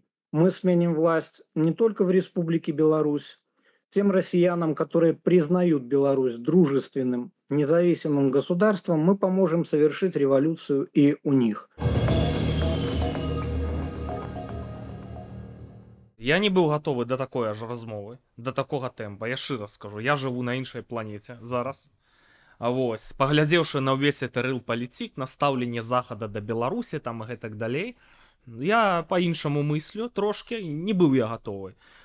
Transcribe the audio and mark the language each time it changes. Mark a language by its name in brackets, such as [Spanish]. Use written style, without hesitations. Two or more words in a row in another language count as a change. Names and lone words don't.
[Russian] Мы сменим власть не только в Республике Беларусь, тем россиянам, которые признают Беларусь дружественным, независимым государством, мы поможем совершить революцию и у них. [Belarusian] Я не быў гатовы да такой аж размовы, да такога тэмпа. Я шчыра скажу, я жыву на іншай планеце зараз. А вось, паглядзеўшы на ўвесь гэты рыл палітык, на стаўленне захада да Беларусі там і гэтак далей, я па-іншаму мыслю трошки, не быў я гатовы.